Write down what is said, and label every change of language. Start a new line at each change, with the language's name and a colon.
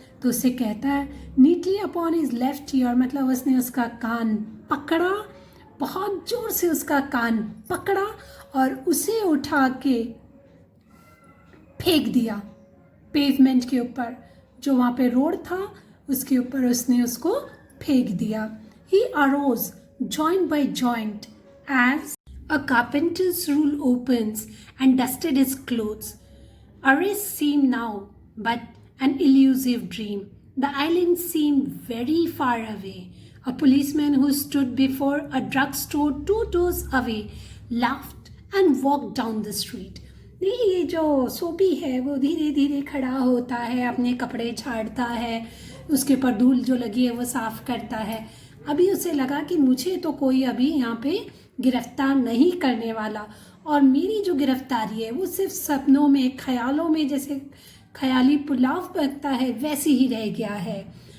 Hindi: तो उससे कहता है,
English: neatly upon his left ear,
Hindi: मतलब उसने उसका कान पकड़ा, बहुत जोर से उसका कान पकड़ा और उसे उठा के फेंक दिया पेवमेंट के ऊपर, जो वहाँ पे रोड था उसके ऊपर उसने उसको फेंक दिया।
English: He arose joint by joint as a carpenter's rule opens and dusted his clothes. Arrest seemed now but an elusive dream. The island seemed very far away. A policeman who stood before a drugstore 2 doors away laughed and walked down the street.
Hindi: ये जो सोबी है वो धीरे धीरे खड़ा होता है, अपने कपड़े झाड़ता है, उसके ऊपर धूल जो लगी है वो साफ करता है। अभी उसे लगा कि मुझे तो कोई अभी यहाँ पे गिरफ्तार नहीं करने वाला, और मेरी जो गिरफ्तारी है वो सिर्फ सपनों में, ख्यालों में, जैसे ख्याली पुलाव बनता है वैसी ही रह गया है।